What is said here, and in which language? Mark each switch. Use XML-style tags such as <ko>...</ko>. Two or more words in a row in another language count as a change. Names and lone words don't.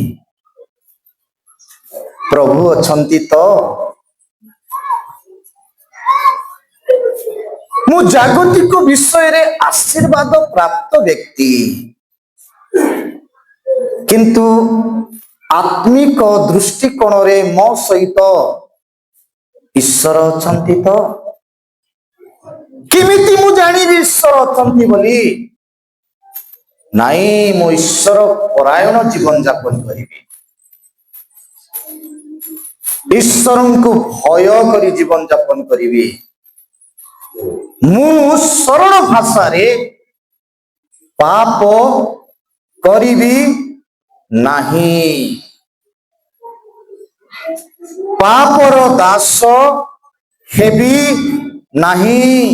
<or>ପ୍ରଭୁ ଅଛନ୍ତି ତ ମୁଁ ଜାଗତିକ ବିଷୟ ରେ ଆଶୀର୍ବାଦ ପ୍ରାପ୍ତ ବ୍ୟକ୍ତି କିନ୍ତୁ ଆତ୍ମିକ ଦୃଷ୍ଟିକୋଣ ରେ ମୋ ସହିତ ଈଶ୍ୱର ଅଛନ୍ତି ତ କିମିତି ମୁଁ ଜାଣି ଈଶ୍ୱର ଅଛନ୍ତି ବୋଲି ନାହିଁ ମୋ ଈଶ୍ୱର ପରାୟଣ ଜୀବନ ଯାପନ କରିବି ଈଶ୍ୱରଙ୍କୁ ଭୟ କରି ଜୀବନ ଯାପନ କରିବି ମୁଁ ସରଳ ଭାଷା ରେ ପାପ କରିବି ନାହିଁ ପାପର ଦାସ ହେବି ନାହିଁ</or>